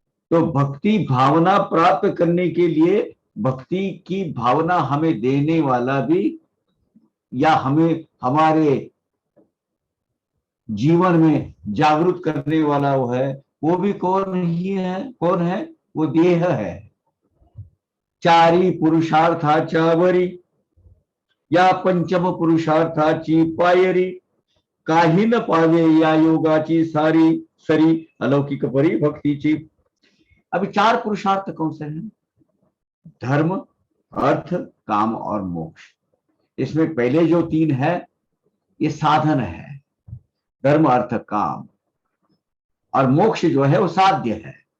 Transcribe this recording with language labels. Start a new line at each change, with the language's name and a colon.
Hindi: तो भक्ति भावना प्राप्त करने के लिए, भक्ति की भावना हमें देने वाला भी, या हमें हमारे जीवन में जागरूक करने वाला वो भी कौन ही है? कौन है? वो देह है।
Marathi: चारी पुरुषार्थाच्या वरी या पंचम पुरुषार्थाची पायरी काही न पावे या योगाची सारी सरी अलौकिक परी भक्तीची।
Hindi: अभी 4 पुरुषार्थ कौन से हैं? धर्म, अर्थ, काम और मोक्ष। इसमें पहले जो 3 है ये साधन है, धर्म अर्थ काम, और मोक्ष जो है वो साध्य है।